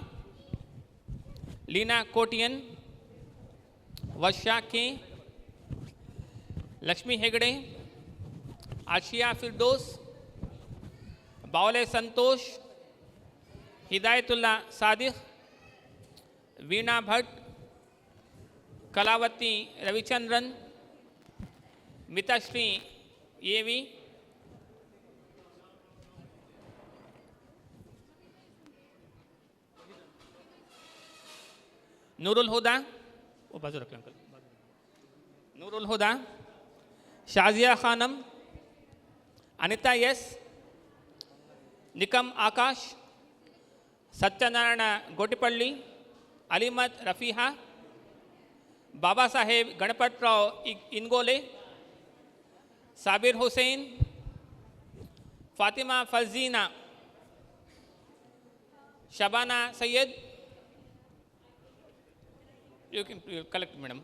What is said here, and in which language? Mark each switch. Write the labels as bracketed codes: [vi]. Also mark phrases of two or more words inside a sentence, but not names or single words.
[hi] Lina Kotian, Vasha K, Lakshmi Hegde, Ashia Firdos, Baule Santosh, Hidayatullah Sadiq, Veena Bhatt, Kalavati Ravichandran, Mitashri Yevi, नूरुल हुदा वो बाजू रख अंकल नूरुल हुदा शाजिया खानम अनिता यस निकम आकाश सत्यनारायण गोटिपल्ली अलीमत रफीहा बाबा साहेब गणपतराव इनगोले साबिर हुसैन फातिमा फजीना शबाना सैयद [en] You can collect, madam.